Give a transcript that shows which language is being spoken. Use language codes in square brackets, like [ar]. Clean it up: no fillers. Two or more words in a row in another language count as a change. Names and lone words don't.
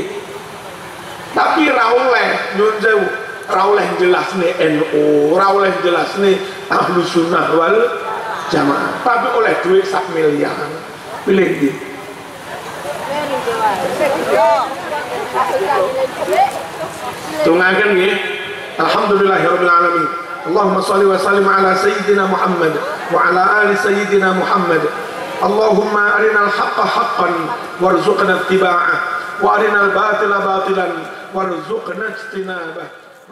[jv] Tapi ra oleh nyun sewu, ra oleh jelasne NU, ra oleh jelasne Ahlus Sunnah wal Jamaah, tapi oleh duit 1 miliar. Pilih iki. Tunggaken nggih. [ar] الحمد لله رب العالمين. اللهم صل وسلم على سيدنا محمد وعلى آل سيدنا محمد. اللهم أرنا الحق حقا وارزقنا اتباعه وأرنا الباطل باطلا وارزقنا اجتنابه.